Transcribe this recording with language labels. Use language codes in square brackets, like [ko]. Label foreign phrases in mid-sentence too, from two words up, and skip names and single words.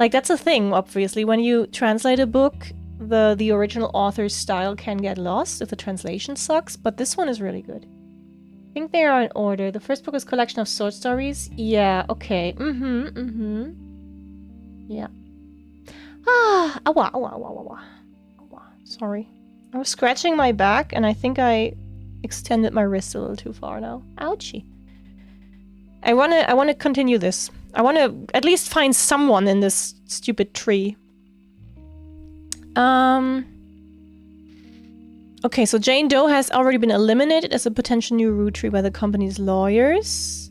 [en] Like, that's a thing, obviously. When you translate a book, the original author's style can get lost if the translation sucks, but this one is really good. I think they are in order. The first book is collection of short stories. Yeah, okay. Yeah. Ah, awa, awa, awa, awa. Awa. Sorry. I was scratching my back, and I think I extended my wrist a little too far now. Ouchie. I wanna continue this. I wanna at least find someone in this stupid tree. Okay, so Jane Doe has already been eliminated as a potential new Roottrie by the company's lawyers.